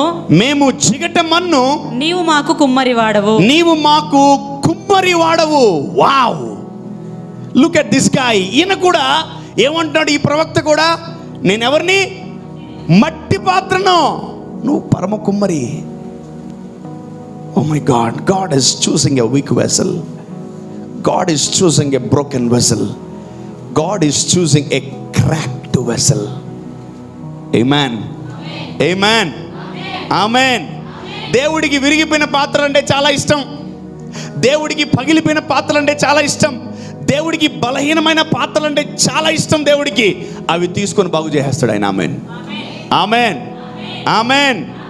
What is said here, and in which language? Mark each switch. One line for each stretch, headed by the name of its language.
Telugu: మేము జిగటమన్ను, నీవు మాకు కుమ్మరివాడవు. నీవు మాకు కుమ్మరివాడవు.
English: Wow, look at this guy.
Telugu: ఈయన కూడా ఏమంటున్నాడు, ఈ ప్రవక్త కూడా, నేనెవరిని? మట్టి పాత్రను, నువ్వు పరమ కుమ్మరి.
English: Oh my God, God is choosing a weak vessel. God is choosing a broken vessel. God is choosing a cracked vessel. Amen. Amen. Amen.
Telugu: దేవుడికి విరిగిపోయిన పాత్ర అంటే చాలా ఇష్టం. దేవుడికి పగిలిపోయిన పాత్రలు అంటే చాలా ఇష్టం. దేవుడికి బలహీనమైన పాత్రలు అంటే చాలా ఇష్టం. దేవుడికి అవి తీసుకొని బాగు చేసేస్తాడు ఆయన. Amen, amen, amen.